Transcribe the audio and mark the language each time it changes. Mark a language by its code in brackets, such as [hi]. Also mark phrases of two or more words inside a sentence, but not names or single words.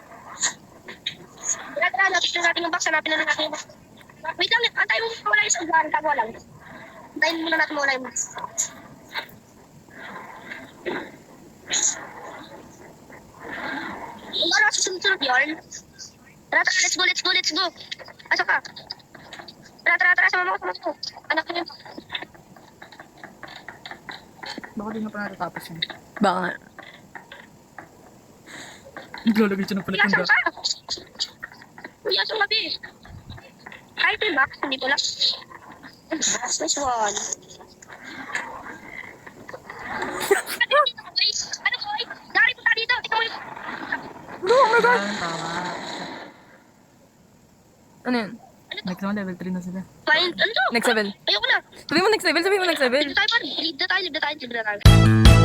[tl] Hanapin na natin yung box. Hanapin na lang natin yung box. Wait lang, antay mo muna yung sagwan. Tago lang. Antayin muna natin muna yung box. Yung ano, susunod yarn. Tara, tara, [en] let's go, let's go, let's go. [tl] Asa ka? Tara, tara, tara, sama mo, sama mo. Anak ko yun. Baka di na pa natatapos yun. Baka nga. Naglalagay siya ng Uy, asan palatanda. ka? Uy, asan ka, be? Kahit yung box, hindi ko lang. [en] Nice one. [tl] Ano ko, ay? Dari, punta dito. Tingnan mo yung... [en] No, oh my God! [tl] Tama. Ano yun? [en] Next one, level 3 [tl] na sila. Fine, ano to? [en] Next level. [tl] Ayoko na. Sabi mo [en] next level, [tl] sabi mo [en] next level. [tl] Live na tayo, par. Live na tayo, live na tayo, live na tayo.